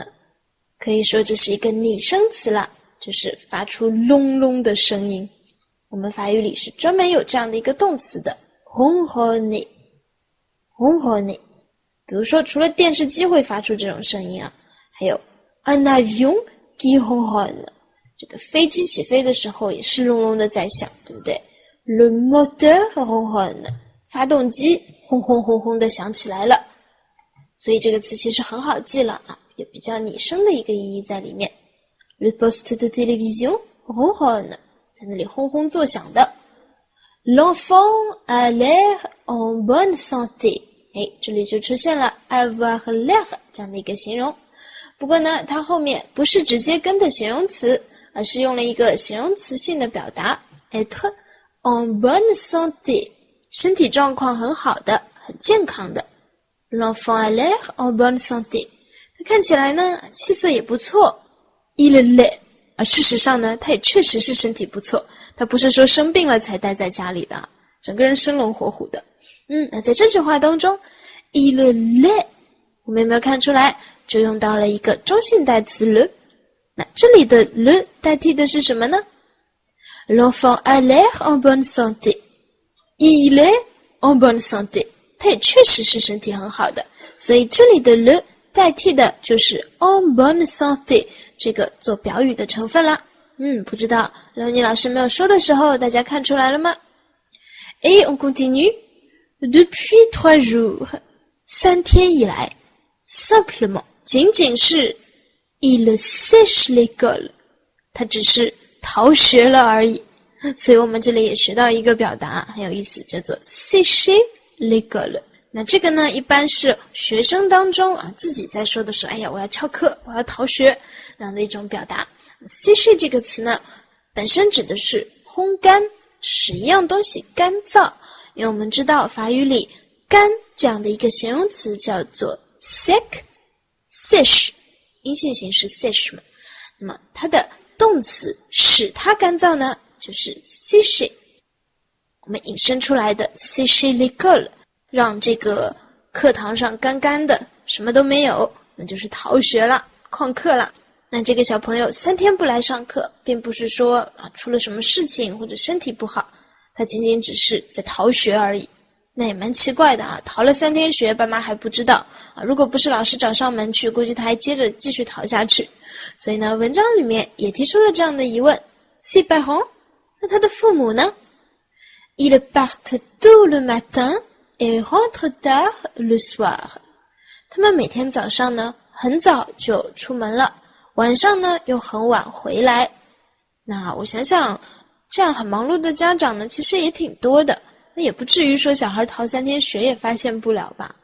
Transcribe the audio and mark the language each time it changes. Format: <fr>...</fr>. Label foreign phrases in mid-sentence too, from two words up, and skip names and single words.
<zh>可以说这是一个拟声词了，就是发出隆隆的声音。我们法语里是专门有这样的一个动词的 ronronner。 ronronner， 比如说除了电视机会发出这种声音还有</zh> <fr>un avion qui ronronne，</fr> <zh>这个飞机起飞的时候也是隆隆的在响，对不对？</zh> <fr>le moteur ronronne，</fr> <zh>发动机轰轰轰轰的响起来了。所以这个词其实很好记了有比较拟声的一个意义在里面。</zh> <fr>Le poste de télévision ronronne，</fr> <zh>在那里轰轰作响的。</zh> <fr>L'enfant a l'air en bonne santé，</fr> <zh>这里就出现了</zh> <fr>avoir l'air</fr> <zh>这样的一个形容。不过呢，它后面不是直接跟的形容词，而是用了一个形容词性的表达</zh> <fr>être en bonne santé，</fr> <zh>身体状况很好的，很健康的。</zh> <fr>L'enfant a l'air en bonne santé，</fr> <zh>他看起来呢气色也不错。</zh> <fr>Il l'est，</fr> <zh>而事实上呢他也确实是身体不错，他不是说生病了才待在家里的，整个人生龙活虎的。那在这句话当中</zh> <fr>Il l'est，</fr> <zh>我们有没有看出来就用到了一个中性代词 le。那这里的 le 代替的是什么呢？</zh> <fr>L'enfant a l'air en bonne santé， Il est en bonne santé，</fr> <zh>他也确实是身体很好的，所以这里的 le 代替的就是</zh> <fr>en bonne santé</fr> <zh>这个做表语的成分啦。不知道刘妮老师没有说的时候，大家看出来了吗？</zh> <fr>Et on continue depuis 3 jours，</fr> <zh>3 天以来</zh> <fr>simplement</fr> <zh>仅仅是</zh> <fr>il sèche l'école，</fr> <zh>他只是逃学了而已。所以我们这里也学到一个表达很有意思，叫做</zh> <fr>sécher l'école。</fr> <zh>那这个呢，一般是学生当中自己在说的时候，哎呀，我要翘课，我要逃学，那样的一种表达。sécher 这个词呢，本身指的是烘干，使一样东西干燥。因为我们知道法语里干这样的一个形容词叫做</zh> <fr>sec，sèche，</fr> <zh>阴性形式 sèche 嘛。那么它的动词使它干燥呢，就是 sécher。我们引申出来的</zh> <fr>sécher l'école，</fr> <zh>让这个课堂上干干的，什么都没有，那就是逃学了，旷课了。那这个小朋友3天不来上课，并不是说出了什么事情或者身体不好，他仅仅只是在逃学而已。那也蛮奇怪的逃了3天学，爸妈还不知道如果不是老师找上门去，估计他还接着继续逃下去。所以呢，文章里面也提出了这样的疑问</zh> <fr>ses parents，</fr> <zh>那他的父母呢？</zh> <fr>Ils partent tôt le matin et rentrent tard le soir，</fr> <zh>他们每天早上呢很早就出门了，晚上呢又很晚回来。那我想想，这样很忙碌的家长呢，其实也挺多的，那也不至于说小孩逃3天学也发现不了吧。</zh>